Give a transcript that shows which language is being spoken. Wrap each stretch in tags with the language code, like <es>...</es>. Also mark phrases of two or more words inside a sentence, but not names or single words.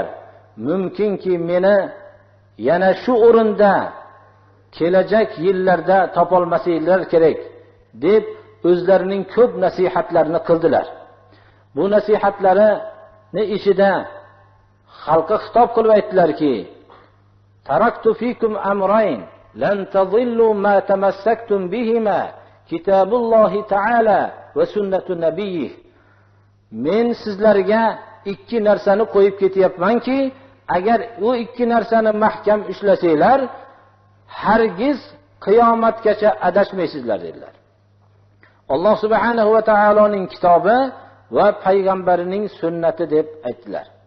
<uz>Mumkinki meni yana shu o'rinda kelajak yillarda topolmasinglar kerak deb o'zlarining ko'p nasihatlarini qildilar. Bu nasihatlarining ichida xalqqa xitob qilib aytdilarki,</uz> <ar>تركت فيكم أمرين لن تضلوا ما تمسكتم بهما كتاب الله تعالى وسنة نبيي.</ar> <uz>Men sizlarga ikki narsani qo'yib ketyapmanki, agar u ikki narsani mahkam ishlasanglar, hargiz qiyomatgacha adashmaysizlar dedilar. Alloh</uz> <ar>سبحانه و</ar> <uz>taoloning kitobi va payg'ambarining sunnati deb aytdilar.</uz>